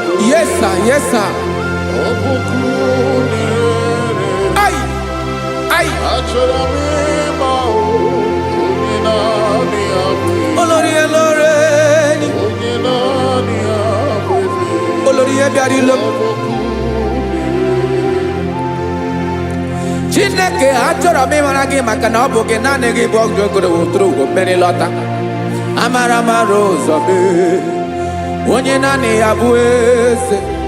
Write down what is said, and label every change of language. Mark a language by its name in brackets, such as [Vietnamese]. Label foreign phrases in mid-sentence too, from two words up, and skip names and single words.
[English] Yes, sir. Yes, sir. Ai. Ai. [Yoruba] Olórí, olórí ni. [Igbo] Olórí, ẹ bịara ilo m. Chineke, achọrọ m ịmara gị maka na ọ bụ gị naanị gị bụ ọgụ ogologo tụrụ ugo mmeri lọta. Amara mara ụzọ mee. Onye naanị ya bụ eze.